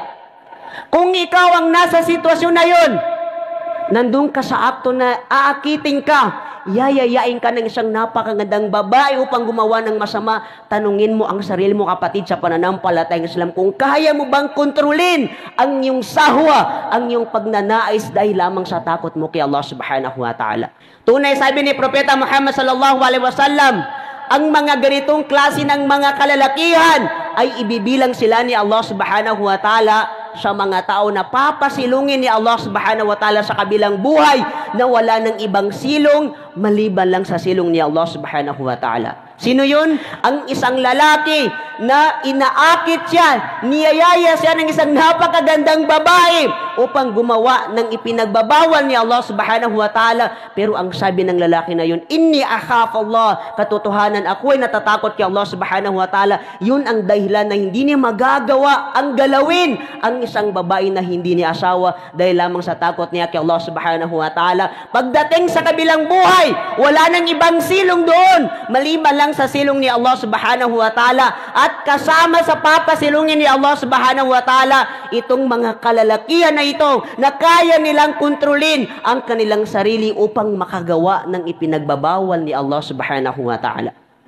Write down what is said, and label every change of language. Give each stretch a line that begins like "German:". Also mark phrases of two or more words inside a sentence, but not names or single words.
Filipino: Kung ikaw ang nasa sitwasyon na yun, nandun ka sa akto na aakiting ka, yayayain ka ng isang napakagandang babae upang gumawa ng masama, tanungin mo ang sarili mo, kapatid, sa pananampalatayang Islam, kung kaya mo bang kontrolin ang iyong sahwa, ang iyong pagnanais dahil lamang sa takot mo kay Allah
Arabic: سبحانه وتعالى.
Filipino: Tunay, sabi ni Propeta Muhammad
Arabic: صلى الله عليه وسلم,
Filipino: ang mga ganitong klase ng mga kalalakihan ay ibibilang sila ni Allah
Arabic: سبحانه وتعالى
Filipino: sa mga tao na papasilungin ni Allah
Arabic: سبحانه وتعالى
Filipino: sa kabilang buhay na wala ng ibang silong maliban lang sa silong ni Allah
Arabic: سبحانه وتعالى.
Filipino: Sino yun? Ang isang lalaki na inaakit siya, niyayaya siya ng isang napakagandang babae upang gumawa ng ipinagbabawal ni Allah
Arabic: سبحانه وتعالى.
Filipino: Pero ang sabi ng lalaki na yun,
Arabic: إني أخاف الله,
Filipino: katotohanan ako ay natatakot kay Allah
Arabic: سبحانه وتعالى.
Filipino: Yun ang dahilan na hindi niya magagawa ang galawin ang isang babae na hindi niya asawa dahil lamang sa takot niya kay Allah
Arabic: سبحانه وتعالى.
Filipino: Pagdating sa kabilang buhay, wala nang ibang silong doon maliban lang sa silong ni Allah
Arabic: سبحانه وتعالى.
Filipino: At kasama sa papasilungin ni Allah
Arabic: سبحانه وتعالى,
Filipino: itong mga kalalakihan na ito na kaya nilang kontrolin ang kanilang sarili upang makagawa ng ipinagbabawal ni Allah
Arabic: سبحانه وتعالى.